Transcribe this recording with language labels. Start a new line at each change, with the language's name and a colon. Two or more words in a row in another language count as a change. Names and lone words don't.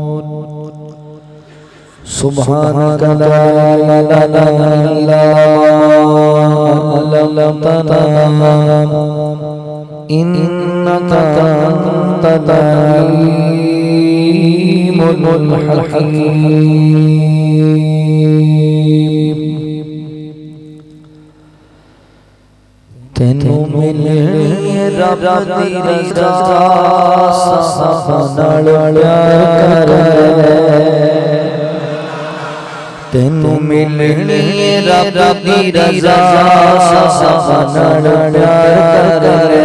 Arabic: سبحانك لا إله إلا علمتنا إنك أنت العليم الحكيم.
Punjabi: تینوں ملنی رب دی رضا نال پیار کرے. تینوں ملنی رب دی رضا نال پیار کرے.